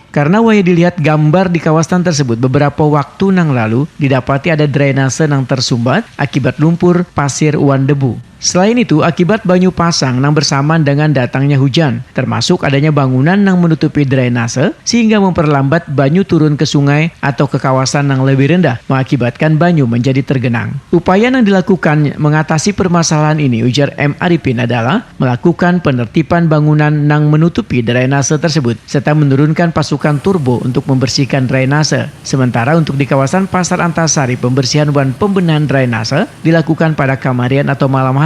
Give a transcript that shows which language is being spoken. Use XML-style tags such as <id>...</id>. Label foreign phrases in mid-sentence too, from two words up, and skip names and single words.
<id>Karena waya dilihat gambar di kawasan tersebut beberapa waktu nang lalu didapati ada drainase nang tersumbat akibat lumpur, pasir, wan debu. Selain itu, akibat banyu pasang nang bersamaan dengan datangnya hujan, termasuk adanya bangunan nang menutupi drainase sehingga memperlambat banyu turun ke sungai atau ke kawasan nang lebih rendah, mengakibatkan banyu menjadi tergenang. Upaya yang dilakukan mengatasi permasalahan ini, ujar M. Arifin, adalah melakukan penertiban bangunan nang menutupi drainase tersebut serta menurunkan pasukan turbo untuk membersihkan drainase. Sementara untuk di kawasan Pasar Antasari, pembersihan wan pembenahan drainase dilakukan pada kamarian atau malam hari.</id>